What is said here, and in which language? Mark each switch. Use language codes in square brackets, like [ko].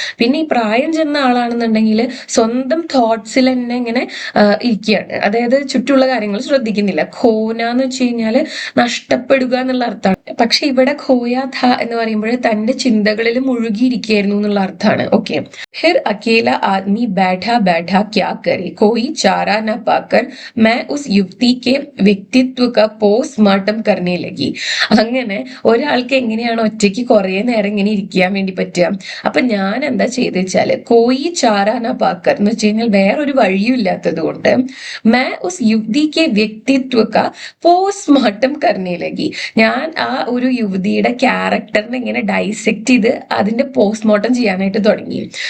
[ml] പിന്നെ ഈ പ്രായം ചെന്ന ആളാണെന്നുണ്ടെങ്കിൽ സ്വന്തം തോട്ട്സിൽ തന്നെ ഇങ്ങനെ ഇരിക്കുകയാണ്, അതായത് ചുറ്റുള്ള കാര്യങ്ങൾ ശ്രദ്ധിക്കുന്നില്ല. ഖോന എന്ന് വെച്ച് കഴിഞ്ഞാല് നഷ്ടപ്പെടുക എന്നുള്ള അർത്ഥമാണ്. പക്ഷെ ഇവിടെ [hi] ഖോയാ ഥ [ml] എന്ന് പറയുമ്പോൾ തന്റെ ചിന്തകളിൽ മുഴുകിയിരിക്കുകയായിരുന്നു എന്നുള്ള അർത്ഥമാണ്. ഓക്കെ. [hi] फिर अकेला आदमी बैठा बैठा क्या करे, कोई चारा न पाकर मैं उस युवती के വ്യക്തിത്വ का പോസ്റ്റ്മോർട്ടം करने लगी. [ml] അങ്ങനെ ഒരാൾക്ക് എങ്ങനെയാണ് ഒറ്റയ്ക്ക് കുറെ നേരം ഇങ്ങനെ ഇരിക്കാൻ വേണ്ടി പറ്റുക. അപ്പൊ ഞാൻ എന്താ ചെയ്ത് വെച്ചാല് [hi] കോയി ചാരാന പാക്കർ [ml] എന്ന് വെച്ച് കഴിഞ്ഞാൽ വേറൊരു വഴിയും ഇല്ലാത്തത് കൊണ്ട് [hi] मैं उस युवती के വ്യക്തിത്വ का പോസ്റ്റ്മോർട്ടം करने लगी. [ml] ഞാൻ ആ ഒരു യുവതിയുടെ ക്യാരക്ടറിനെ ഇങ്ങനെ ഡൈസെക്ട് ചെയ്ത് അതിന്റെ പോസ്റ്റ്മോർട്ടം ചെയ്യാനായിട്ട് തുടങ്ങി.